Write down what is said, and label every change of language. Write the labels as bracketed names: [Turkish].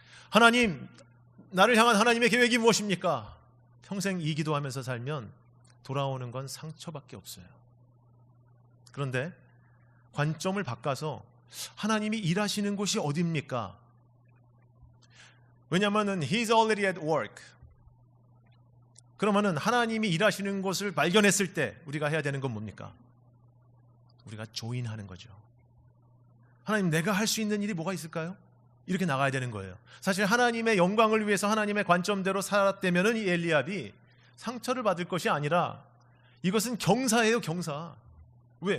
[Korean] 하나님, 나를 향한 하나님의 계획이 무엇입니까? 평생 이 기도하면서 살면 돌아오는 건 상처밖에 없어요. 그런데 관점을 바꿔서 하나님이 일하시는 곳이 어디입니까? 왜냐하면 [English] He's already at work. [Korean] 그러면은 하나님이 일하시는 곳을 발견했을 때 우리가 해야 되는 건 뭡니까? 우리가 조인하는 거죠. 하나님, 내가 할 수 있는 일이 뭐가 있을까요? 이렇게 나가야 되는 거예요. 사실 하나님의 영광을 위해서 하나님의 관점대로 살았다면 이 엘리압이 상처를 받을 것이 아니라 이것은 경사예요, 경사. 왜?